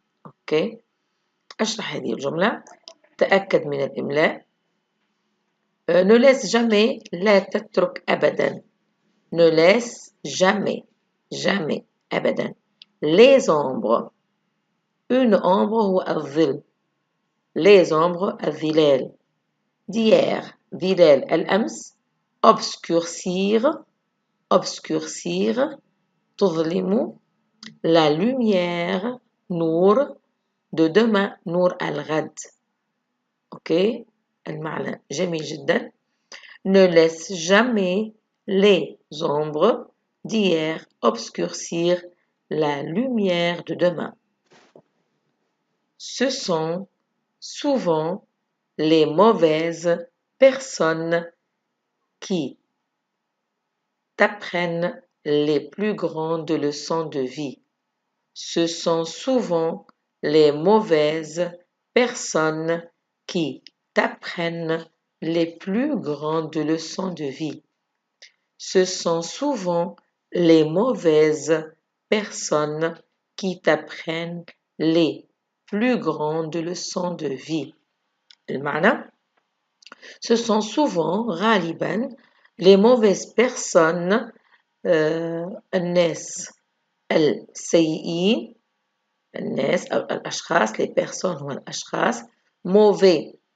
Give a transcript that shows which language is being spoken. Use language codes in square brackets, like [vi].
[ar] Ok. أشرح هذه الجملة. تأكد من الإملاء. [fr] Ne laisse jamais [ar] لا تترك أبدا. [fr] Ne laisse jamais, jamais, أبدا. Les ombres. Une ombre [ar] هو الظل. [fr] Les ombres [ar] الظلال. [fr] D'hier, [ar] ظلال الأمس. [fr] Obscurcir, obscurcir, [ar] تظلم. [fr] La lumière, نور. De demain, [ar] نور الغد. Ok. المعنى جميل جدا. [fr] Ne laisse jamais les ombres d'hier obscurcir la lumière de demain. Ce sont souvent les mauvaises personnes qui t'apprennent les plus grandes leçons de vie. Ce sont souvent les mauvaises personnes qui t'apprennent les plus grandes leçons de vie. Ce sont souvent les mauvaises personnes qui t'apprennent les plus grandes leçons de vie. [ar] المعنى [fr] ce sont souvent [ar] غالبا [fr] les mauvaises personnes [ar] الناس السيئين الناس أو الأشخاص [fr] les personnes [ar] هو الأشخاص mauvais